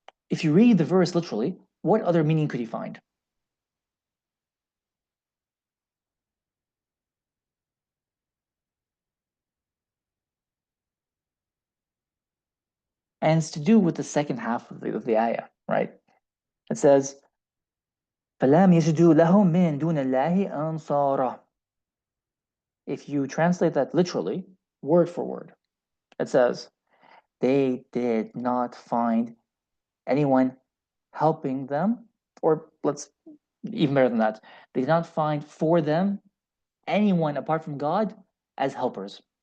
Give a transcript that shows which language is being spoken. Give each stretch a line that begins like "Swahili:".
English: If you read the verse literally, what other meaning could you find? And it's to do with the second half of the ayah, right? It says,
Arabic: فَلَمْ يَجِدُوا لَهُم مِّن دُونِ اللَّهِ أَنصَارًا.
English: If you translate that literally, word for word, it says, they did not find anyone helping them, or let's even better than that, they did not find for them anyone apart from God as helpers.